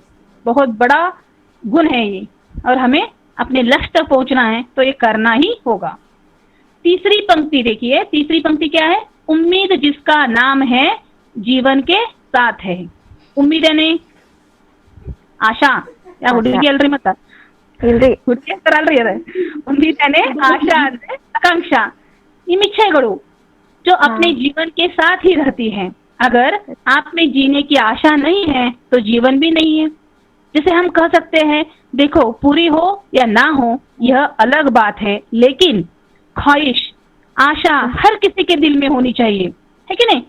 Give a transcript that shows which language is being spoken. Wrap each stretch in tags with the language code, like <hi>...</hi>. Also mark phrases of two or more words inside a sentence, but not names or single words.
<hi>बहुत बड़ा गुण है ये, और हमें अपने लक्ष्य तक पहुंचना है, तो ये करना ही होगा. तीसरी पंक्ति देखिए. तीसरी पंक्ति क्या है? उम्मीद जिसका नाम है जीवन के साथ है. उम्मीद यानी आशा या</hi> <kn>ಹುಡುಗಿ ಅಲ್ರಿ ಮತ್ತ ಇಲ್ರಿ ಹುಡುಗಿ ಅಂತಾರಲ್ರಿ ಅದ.</kn> <hi>उम्मीद यानी आशा ಅಂದ್ರೆ आकांक्षा, इच्छाएಗಳು जो अपने जीवन के साथ ही रहती हैं. अगर आप में जीने की आशा नहीं है तो जीवन भी नहीं है. जैसे हम कह सकते हैं, देखो पूरी हो या ना हो यह अलग बात है, लेकिन ख्वाहिश, आशा हर किसी के दिल में होनी चाहिए, है कि नहीं?</hi>